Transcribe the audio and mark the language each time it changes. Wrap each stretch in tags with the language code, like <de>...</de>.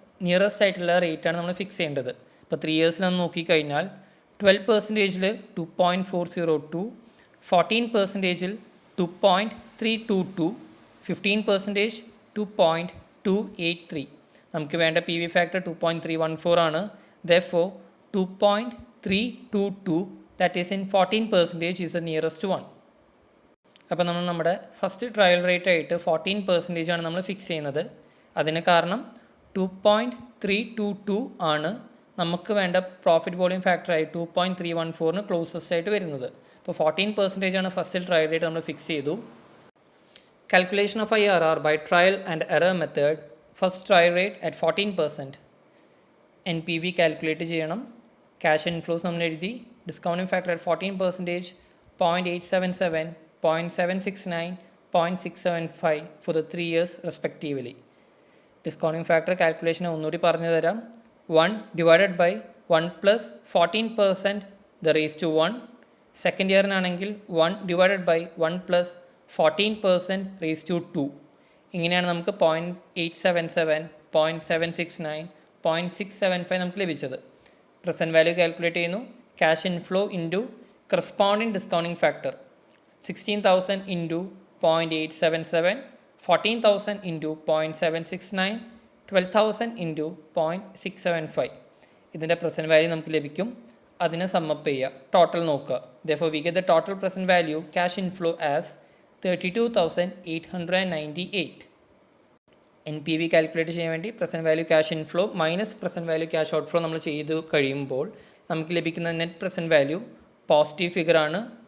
<ml>Nearest ആയിട്ടുള്ള റേറ്റാണ് നമ്മൾ ഫിക്സ് ചെയ്യേണ്ടത്. ഇപ്പോൾ 3 ഇയേഴ്സിൽ നമ്മൾ നോക്കിക്കഴിഞ്ഞാൽ 12%-ൽ 2.402, 14%-ൽ 2.322, 15% 2.283. നമുക്ക് വേണ്ട പി വി ഫാക്ടർ 2.314 ആണ്.</ml> <en>Therefore 2.322 that is in 14% is the nearest one.</en> <ml>അപ്പോൾ നമ്മൾ നമ്മുടെ ഫസ്റ്റ് ട്രയൽ റേറ്റ് ആയിട്ട് 14% ആണ് നമ്മൾ ഫിക്സ് ചെയ്യുന്നത്. അതിന് കാരണം 2.322 ആണ് നമുക്ക് വേണ്ട പ്രോഫിറ്റ് വോളിയം ഫാക്ടറായി 2.314 ക്ലോസസ്റ്റ് ആയിട്ട് വരുന്നത്. അപ്പോൾ 14% ആണ് ഫസ്റ്റ് ട്രയൽ റേറ്റ് നമ്മൾ ഫിക്സ് ചെയ്തു.</ml> <en>Calculation of IRR by trial and error method. First trial rate at 14%.</en> <ml>NPV calculate ചെയ്യണം. ക്യാഷ് ഇൻഫ്ലോസ് നമ്മൾ എഴുതി.</ml> <en>Discounting factor at 14%, 0.877, 0.769, 0.675 for the 3 years respectively.</en> <ml>Discounting factor calculation ഒന്നുകൂടി പറഞ്ഞു തരാം.</ml> <en>1 divided by 1 plus 14% the raised to 1.</en> <ml>Second ഇയറിനാണെങ്കിൽ</ml> <en>1 divided by 1 plus 14% raised to 2.</en> <ml>ഇങ്ങനെയാണ് നമുക്ക് 0.877, 0.769, 0.675 നമുക്ക് ലഭിച്ചത്. പ്രസൻറ്റ് വാല്യൂ കാൽക്കുലേറ്റ് ചെയ്യുന്നു. Cash inflow into corresponding discounting factor 16,000 into 0.877, 14,000 into 0.769, 12,000 into 0.675. ഇതിൻ്റെ present value നമുക്ക് ലഭിക്കും. അതിനെ സമ്മപ്പ് ചെയ്യുക, ടോട്ടൽ നോക്കുക.</ml> <en>Therefore we get the total present value cash inflow as 32,898.</en> <ml>NPV calculate ചെയ്യാൻ വേണ്ടി present value cash inflow minus present value cash outflow നമ്മൾ ചെയ്ത് കഴിയുമ്പോൾ നമുക്ക് ലഭിക്കുന്ന നെറ്റ് പ്രസൻറ്റ് വാല്യൂ പോസിറ്റീവ് ഫിഗറാണ്.</ml>